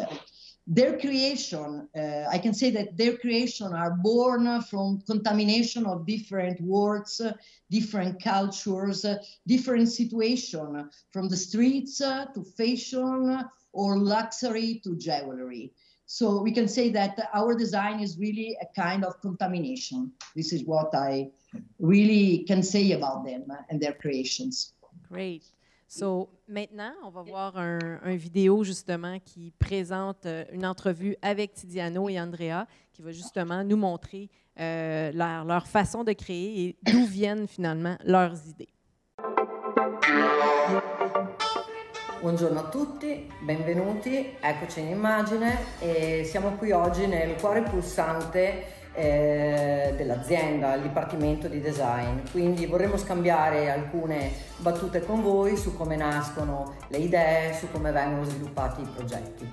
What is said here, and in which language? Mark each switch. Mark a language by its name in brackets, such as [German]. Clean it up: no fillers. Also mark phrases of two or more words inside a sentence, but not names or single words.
[English] Their creation, I can say that their creation are born from contamination of different words, different cultures, different situations, from the streets to fashion or luxury to jewelry. So we can say that our design is really a kind of contamination. This is what I really can say about them and their creations. Great. So, [French] maintenant, on va voir un vidéo justement qui présente une entrevue avec Tiziano et Andrea, qui va justement nous montrer leur façon de créer et d'où viennent finalement leurs idées. [Italian] Buongiorno a tutti, benvenuti, eccoci in immagine e siamo qui oggi nel cuore pulsante dell'azienda, il dipartimento di design. Quindi vorremmo scambiare alcune battute con voi su come nascono le idee, su come vengono sviluppati i progetti.